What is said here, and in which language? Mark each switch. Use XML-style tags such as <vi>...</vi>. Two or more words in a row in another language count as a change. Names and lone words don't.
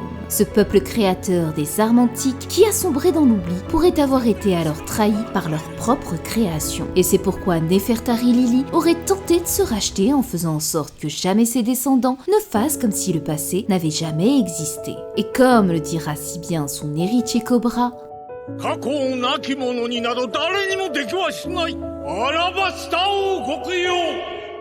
<fr>Ce peuple créateur des armes antiques qui a sombré dans l'oubli pourrait avoir été alors trahi par leur propre création. Et c'est pourquoi Néfertari Lily aurait tenté de se racheter en faisant en sorte que jamais ses descendants ne fassent comme si le passé n'avait jamais existé. Et comme le dira si bien son héritier Cobra,</fr> <ja>過去をなき者になど誰にもできはしない。アラバスタ王国よ。</ja>